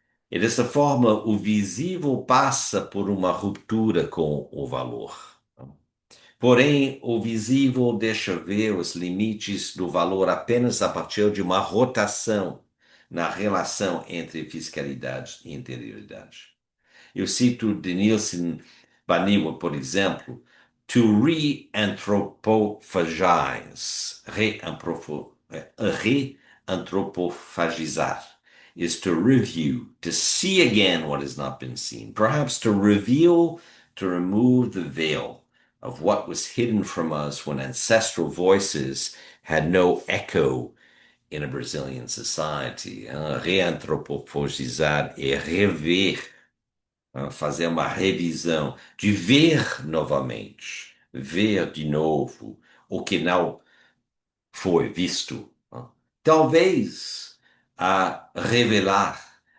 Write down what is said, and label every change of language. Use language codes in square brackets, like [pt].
[pt] E dessa forma, o visível passa por uma ruptura com o valor. Porém, o visível deixa ver os limites do valor apenas a partir de uma rotação na relação entre fiscalidade e interioridade. Eu cito Denilson Banniwa, por exemplo, [en] to re-anthropophagize, re-anthropofagizar, is to review, to see again what has not been seen, perhaps to reveal, to remove the veil of what was hidden from us when ancestral voices had no echo in a Brazilian society. [pt] Reantropofagizar é rever, fazer uma revisão, de ver novamente, ver de novo o que não foi visto. Talvez a revelar